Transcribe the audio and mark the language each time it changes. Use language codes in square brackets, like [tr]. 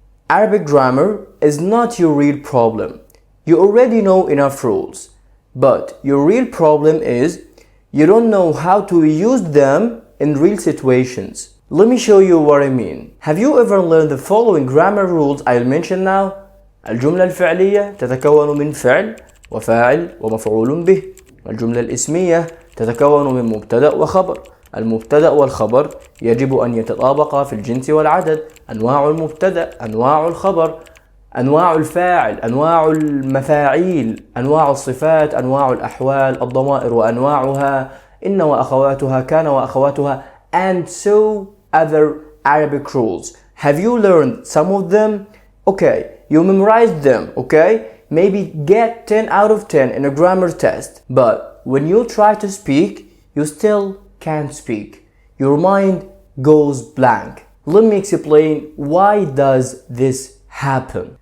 [en] Arabic grammar is not your real problem. You already know enough rules. But your real problem is you don't know how to use them in real situations. Let me show you what I mean. Have you ever learned the following grammar rules I'll mention now? [ar] الجملة الفعلية تتكون من فعل وفاعل ومفعول به. الجملة الاسمية تتكون من مبتدأ وخبر. المبتدأ والخبر يجب أن يتطابقا في الجنس والعدد. أنواع المبتدأ، أنواع الخبر، أنواع الفاعل، أنواع المفاعيل، أنواع الصفات، أنواع الأحوال، الضمائر وأنواعها، إن وأخواتها، كان وأخواتها, [en] and so other Arabic rules. Have you learned some of them? Okay, you memorized them, okay? Maybe get 10 out of 10 in a grammar test. But when you try to speak, you still can't speak. Your mind goes blank. Let me explain why does this happen.